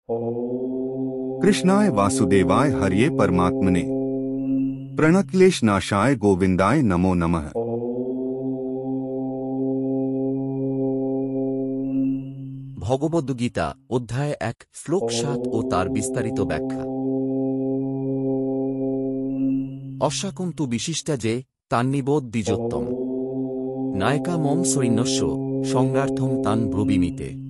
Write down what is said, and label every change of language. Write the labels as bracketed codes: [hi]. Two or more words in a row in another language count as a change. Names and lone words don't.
[sa] कृष्णाय वासुदेवाय हरिये परमात्मने प्रणक्लेश नाशाय गोविंदाय नमो नमः। [bn] ভগবদ্গীতা অধ্যায় 1 শ্লোক 7 ও তার বিস্তারিত ব্যাখ্যা। [sa] অস্যাকুন্তু বিশিষ্টা যে তান্নিবোধ দ্বিজোত্তম নায়কা মম সৈন্যস্য সংজ্ঞার্থং তান ব্রবীমিতে।